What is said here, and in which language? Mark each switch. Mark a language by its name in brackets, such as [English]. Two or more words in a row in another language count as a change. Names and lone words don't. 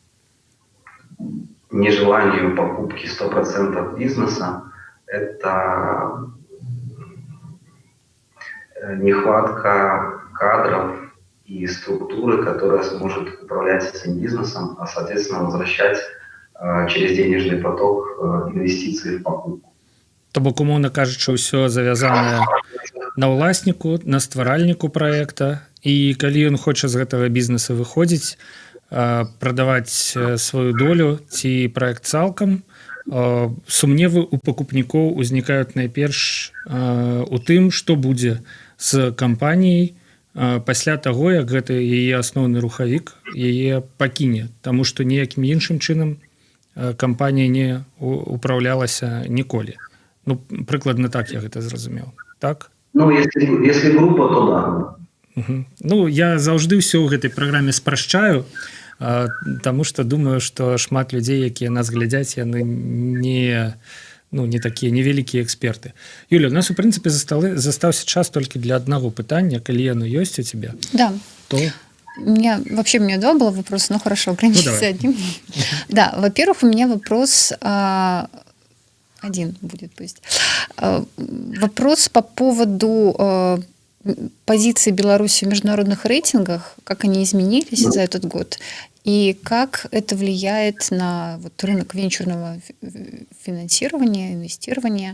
[Russian] нежеланию покупки 100% бизнеса, это нехватка кадров и структуры, которая сможет управлять этим бизнесом, а соответственно возвращать через денежный поток инвестиции в покупку. [Belarusian] То бок, умоўна кажучы, ўсё завязанае на ўласніку, на стваральніку праекта, і калі ён хоча з гэтага бізнеса выходзіць, прадаваць сваю долю ці праект цалкам, сумневы у пакупнікоў узнікаюць найперш у тым, што будзе з кампаніяй пасля таго, як гэты яе асноўны рухавік яе пакіне, таму што ніякім іншым чынам кампанія не управлялася ніколі. Ну, прыкладна так я гэта зразумеў. Так? [Russian] Ну, если грубо, то да. [Belarusian] Ну, я заўжды ўсё ў гэтай праграме спрашчаю, таму што думаю, што шмат людзей, якія нас глядзяць, яны не такія невялікія эксперты. Юля, у нас, у прынцыпе, застаўся час толькі для аднаго пытання, калі яно ёсць у цябе. [Russian] Да. То... У меня два было вопроса, но хорошо, ограничиться одним. Да, во-первых, у меня вопрос... Один будет, пусть. Вопрос по поводу позиции Беларуси в международных рейтингах, как они изменились за этот год, и как это влияет на рынок венчурного финансирования, инвестирования.